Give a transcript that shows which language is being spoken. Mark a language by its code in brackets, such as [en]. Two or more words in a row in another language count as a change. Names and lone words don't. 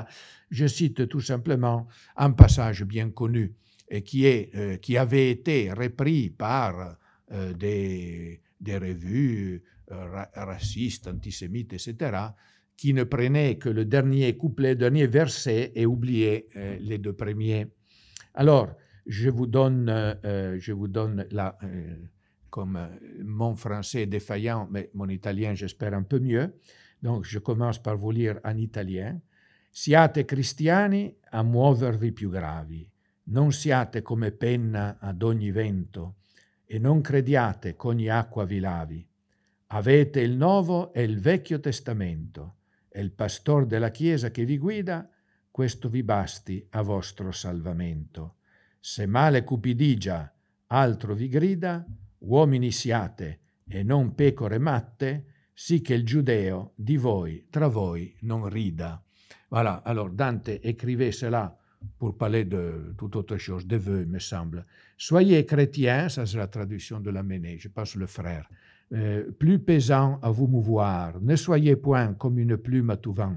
[fr] Je cite tout simplement un passage bien connu et qui avait été repris par des revues racistes, antisémites, etc., qui ne prenaient que le dernier couplet, le dernier verset et oubliaient les deux premiers. Alors, je vous donne là, comme mon français est défaillant, mais mon italien, j'espère, un peu mieux. Donc, je commence par vous lire en italien. [it] Siate cristiani a muovervi più gravi, non siate come penna ad ogni vento, e non crediate qu'ogni acqua vi lavi. Avete il Nuovo e il Vecchio Testamento, e il pastor della Chiesa che vi guida, questo vi basti a vostro salvamento. Se male cupidigia altro vi grida, uomini siate e non pecore matte, sì che il giudeo di voi tra voi non rida. [fr] Voilà, alors Dante écrivait cela pour parler de toute autre chose, de vœux, me semble. Soyez chrétiens, ça c'est la traduction de Lamennais, je passe le frère, plus pesant à vous mouvoir, ne soyez point comme une plume à tout vent.